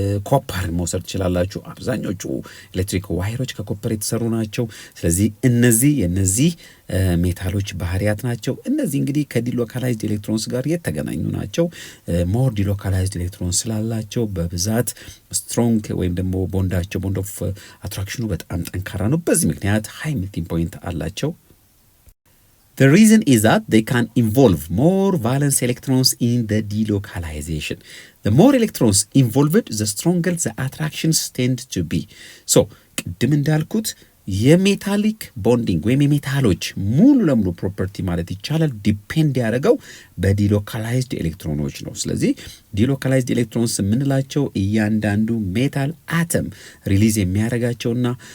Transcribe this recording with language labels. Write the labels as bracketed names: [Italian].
[Amharic] ኮፐር መውሰድ ትችላላችሁ። አብዛኞቹ ኤሌክትሪክ ዋይሮች ከኮፐር የተሰሩ ናቸው። ስለዚህ የነዚህ ሜታሎች ባህሪያት ናቸው። እነዚህ እንግዲህ ከዲሎካላይዝድ ኤሌክትሮንስ ጋር የተገናኙ ናቸው። ሞር ዲሎካላይዝድ ኤሌክትሮንስ ስላላቸው በብዛት ስትሮንግ ወይም ደግሞ ቦንዳቸው ቦንድ ኦፍ አትራክሽኑ በጣም ጠንካራ ነው። በዚህ ምክንያት ሃይ ሜልቲንግ ፖይንት አላቸው። [English] The reason is that they can involve more valence electrons in the delocalization. The more electrons involved, the stronger the attractions tend to be. [Amharic] So ቅድም እንዳልኩት የሜታሊክ ቦንዲንግ ወይም የሜታሎች ሙሉ ለሙሉ ፕሮፐርቲ ማለት ይቻላል ዲፔንድ ያደረገው በዲሎካላይዝድ ኤሌክትሮኖች ነው። ስለዚህ ዲሎካላይዝድ ኤሌክትሮንስ የምንላቸው እያንዳንዱ ሜታል አተም ሪሊዝ የሚያደርጋቸውና